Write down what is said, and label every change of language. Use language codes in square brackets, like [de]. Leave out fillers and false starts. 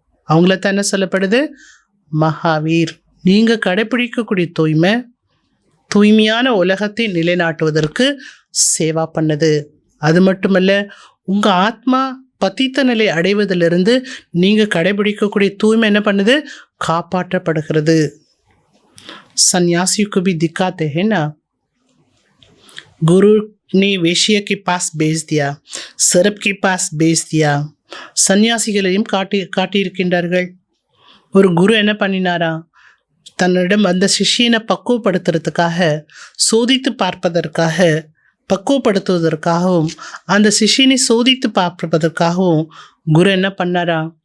[ta] அவங்கள தான் என்ன சொல்லப்படுது, மகாவீர். நீங்கள் கடைப்பிடிக்கக்கூடிய தூய்மையான உலகத்தை நிலைநாட்டுவதற்கு சேவா பண்ணுது. அது மட்டுமல்ல, உங்கள் ஆத்மா பத்தித்த நிலை அடைவதிலிருந்து நீங்கள் கடைபிடிக்கக்கூடிய தூய்மை என்ன பண்ணுது, காப்பாற்றப்படுகிறது. [hi] सन्यासी को भी दिखाते हैं ना, गुरु ने वेश्या के पास भेज दिया, सरप के पास भेज दिया. [ta] சன்னியாசிகளையும் காட்டியிருக்கின்றார்கள். ஒரு குரு என்ன பண்ணினாரா, தன்னிடம் அந்த சிஷ்யனை பக்குவப்படுத்துறதுக்காக, சோதித்து பார்ப்பதற்காக, பக்குவப்படுத்துவதற்காகவும், அந்த சிஷ்யனை சோதித்து பார்ப்பதற்காகவும் குரு என்ன பண்ணாரா?